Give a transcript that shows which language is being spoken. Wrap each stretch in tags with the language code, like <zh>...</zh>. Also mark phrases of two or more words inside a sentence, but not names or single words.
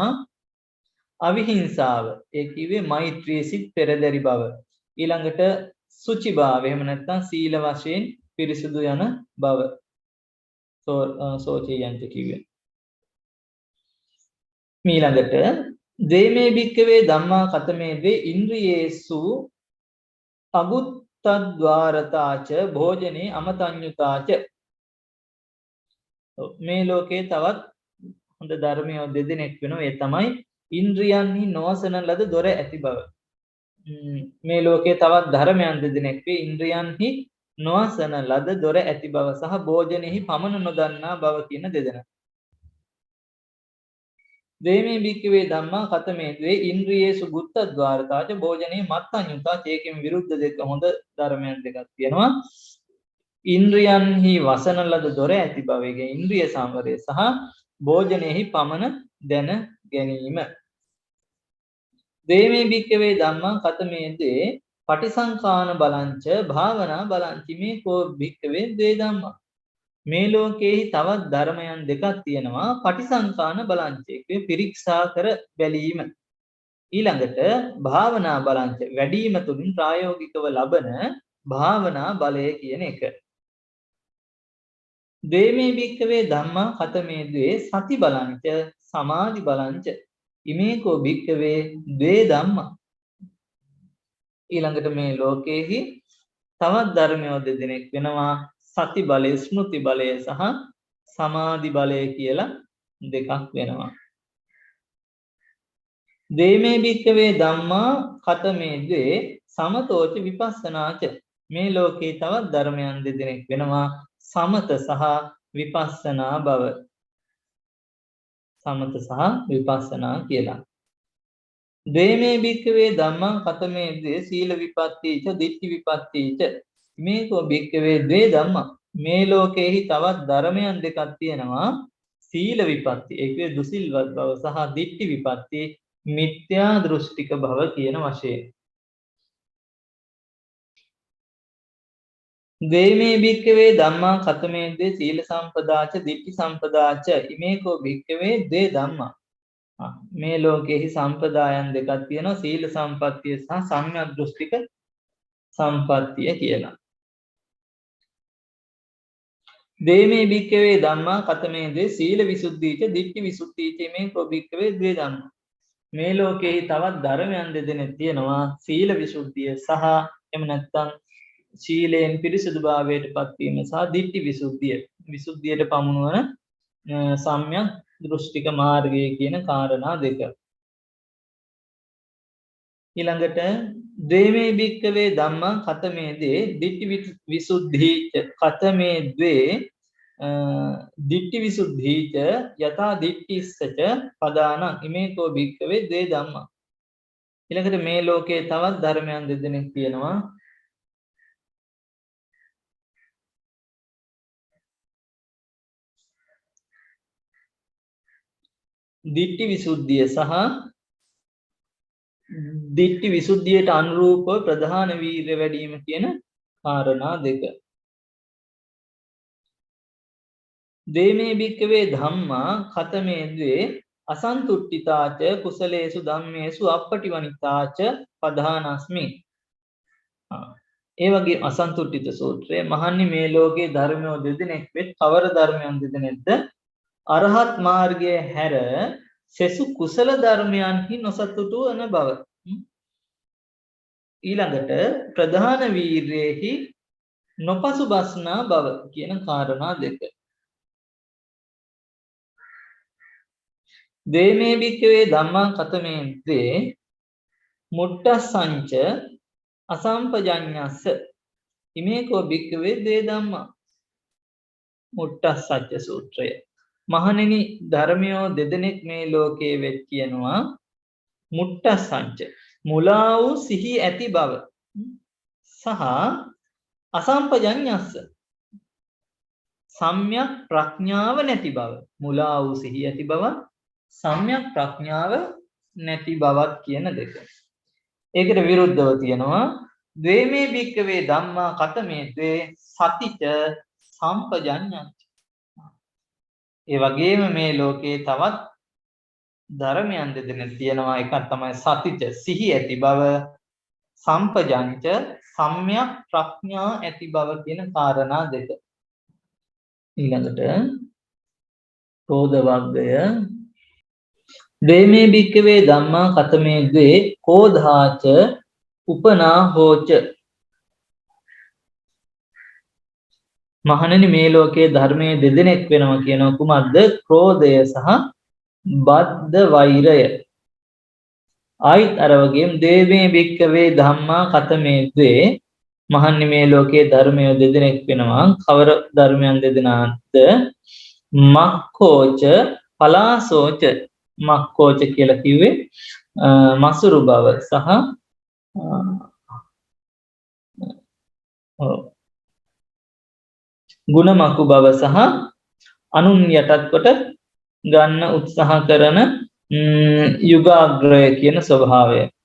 <si>අවිහිංසාව, ඒ කිව්වේ මෛත්‍රී සිත් පෙරදරි බව. ඊළඟට සුචි භාවය, එහෙම නැත්නම් සීල වශයෙන් පිරිසුදු යන බව. සෝචයන්ත කිව්වේ.</si> <pi>ඊළඟට දේමේ භික්කවේ ධම්මා කතමේ දේ ඉන්ද්‍රියේසු අගුත්තද්වාරතාච භෝජනේ අමතඤ්ඤුතාච.</pi> <si>මේ ලෝකේ තවත් හොඳ ධර්මය දෙදෙනෙක් වෙනවා. ඒ තමයි ඉන්ද්‍රියන්හි නොවසන ලද දොර ඇති බව. මේ ලෝකේ තවත් ධර්මයන් දෙදෙනෙක් වේ. ඉන්ද්‍රියන්හි නොවසන ලද දොර ඇති බව සහ භෝජනෙහි පමන නොදන්නා බව කියන දෙදෙනා.</si> <pi>දේමේ භික්කවේ ධම්මා කතමේ ද්වේ ඉන්ද්‍රියේසු ගුත්තද්වාරතාච භෝජනේ මත්තඤ්ඤුතා.</pi> <si>ඒකෙම විරුද්ධ දෙක හොඳ ධර්මයන් දෙකක් තියෙනවා. ඉන්ද්‍රියන්හි වසන ලද දොර ඇති බව, ඒ ඉන්ද්‍රිය සංවරය සහ භෝජනෙහි පමන දැන ගැනීම.</si> <pi>දේමේ භික්කවේ ධම්මා කතමේ දේ පටිසංකාන බලංච භාවනා බලංච. මේ කෝ භික්කවේ දේ ධම්මා.</pi> <si>මේ ලෝකේහි තවත් ධර්මයන් දෙකක් තියෙනවා.</si> <pi>පටිසංකාන බලංච</pi> <si>එකේ පිරික්සා කර බැලීම. ඊළඟට</si> <pi>භාවනා බලංච</pi> <si>වැඩිම තුලින් ප්‍රායෝගිකව ලබන භාවනා බලය කියන එක.</si> <pi>දේමේ භික්කවේ ධම්මා කතමේ ද්වේ සති බලංච සමාධි බලංච. ඉමේකෝ භික්කවේ ද්වේ ධම්මා.</pi> <si>ඊළඟට මේ ලෝකේහි තවත් ධර්මයෝ දෙදෙනෙක් වෙනවා. සති බලය, ස්මෘති බලය සහ සමාධි බලය කියලා දෙකක් වෙනවා.</si> <pi>දේමේ භික්කවේ ධම්මා කතමේ ද්වේ සමතෝච විපස්සනාච.</pi> <si>මේ ලෝකේ තවත් ධර්මයන් දෙදෙනෙක් වෙනවා. සමත සහ විපස්සනා බව. සමත සහ විපස්සනා කියලා.</si> <pi>දේමේ භික්කවේ ධම්මා කතමේ ද්වේ සීල විපත්තිච දිට්ඨි විපත්තිච. මේකෝ භික්කවේ ද්වේ ධම්මා.</pi> <si>මේ ලෝකේහි තවත් ධර්මයන් දෙකක් තියෙනවා. සීල විපත්ති, ඒකේ දුසිල්වත් බව සහ දිට්ඨි විපත්ති, මිත්‍යා දෘෂ්ටික භව කියන වශයෙන්.</si> <pi>දේමේ භික්කවේ ධම්මා කතමේ ද්වේ සීල සම්පදාච දිට්ඨි සම්පදාච. ඉමේකෝ භික්කවේ ද්වේ ධම්මා.</pi> <si>මේ ලෝකේහි සම්පදායන් දෙකක් තියෙනවා. සීල සම්පත්තිය සහ සම්‍යක් දෘෂ්ටික සම්පත්තිය කියලා.</si> <pi>දේමේ භික්කවේ ධම්මා කතමේ ද්වේ සීල විසුද්ධීච දිට්ඨි විසුද්ධීච. මේකෝ භික්කවේ ද්වේ ධම්මා.</pi> <si>මේ ලෝකේහි තවත් ධර්මයන් දෙදෙනෙක් තියෙනවා. සීල විසුද්ධිය සහ එහෙම නැත්නම් ශීලයෙන් පිරිසුදුභාවයට පත්වීම සහ දිට්ඨි විසුද්ධිය, විසුද්ධියට පමුණුවන සම්‍යක් දෘෂ්ටික මාර්ගය කියන කාරණා දෙක.</si> <pi>ඊළඟට දේමේ භික්කවේ ධම්මා කතමේ දේ දිට්ඨි විසුද්ධීච කතමේ ද්වේ දිට්ඨි විසුද්ධීච යථා දිට්ඨිස්සච පදානං. ඉමේකෝ භික්කවේ ද්වේ ධම්මා.</pi> <si>ඊළඟට මේ ලෝකේ තවත් ධර්මයන් දෙදෙනෙක් තියෙනවා. දිට්ඨි විසුද්ධිය සහ දිට්ඨි විසුද්ධියට අනුරූපව ප්‍රධාන වීර්ය වැඩිම කියන කාරණා දෙක.</si> <pi>දේමේ භික්කවේ ධම්මා කතමේ ද්වේ අසන්තුට්ඨිතාච කුසලේසු ධම්මේසු අප්පටිවනිතාච පධානස්මි.</pi> <si>ඒ වගේ අසන්තුට්ඨිත සූත්‍රය. මහන්නි මේ ලෝකේ ධර්මයෝ දෙදෙනෙක් වෙත් කවර ධර්මයන් දෙදෙනෙක්ද? අරහත් මාර්ගය හැර සෙසු කුසල ධර්මයන්හි නොසතුටු වන බව. ඊළඟට ප්‍රධාන වීර්යෙහි නොපසුබස්නා බව කියන කාරණා දෙක.</si> <pi>දේමේ භික්කවේ ධම්මා කතමේ ද්වේ මුට්ටස්සංච අසම්පජඤ්ඤස්ස. ඉමේකෝ භික්කවේ ද්වේ ධම්මා. මුට්ටස්සච්ච සූත්‍රය.</pi> <si>මහණෙනි ධර්මයෝ දෙදෙනෙක් මේ ලෝකයේ වෙත් කියනවා. මුට්ටස්සංච මුලා වූ සිහි ඇති බව සහ අසම්පජඤ්ඤස්ස සම්‍යක් ප්‍රඥාව නැති බව. මුලා වූ සිහි ඇති බව, සම්‍යක් ප්‍රඥාව නැති බවත් කියන දෙක. ඒකට විරුද්ධව තියෙනවා</si> <pi>ද්වේමේ භික්කවේ ධම්මා කතමේ ද්වේ සතිච සම්පජඤ්ඤං.</pi> <si>ඒ වගේම මේ ලෝකේ තවත් ධර්මයන් දෙදෙනෙක් තියෙනවා. එකක් තමයි සතිච සිහි ඇති බව සම්පජංච සම්‍යක් ප්‍රඥා ඇති බව කියන කාරණා දෙක. ඊළඟට ක්‍රෝධ වර්ගය</si> <pi>ද්වේමේ භික්ඛවේ ධම්මා කතමේ ද්වේ කෝධාච උපනා හෝච.</pi> <si>මහණෙනි මේ ලෝකයේ ධර්මයේ දෙදෙනෙක් වෙනවා කියන කුමක්ද? ක්‍රෝධය සහ බද්ධ වෛරය. ආයිත් අර වගේම</si> <pi>දේවේ භික්ඛවේ ධම්මා කතමේ ද්වේ</pi> <si>මහණෙනි මේ ලෝකයේ ධර්මයේ දෙදෙනෙක් වෙනවා. කවර ධර්මයන් දෙදෙනාද?</si> <pi>මක්ඛෝච පලාසෝච.</pi> <si>මක්ඛෝච කියලා කිව්වේ මසුරු බව සහ ගුණමකු බව සහ අනුන් යටත් කොට ගන්න උත්සාහ කරන යුගාග්‍රය කියන ස්වභාවය.</si>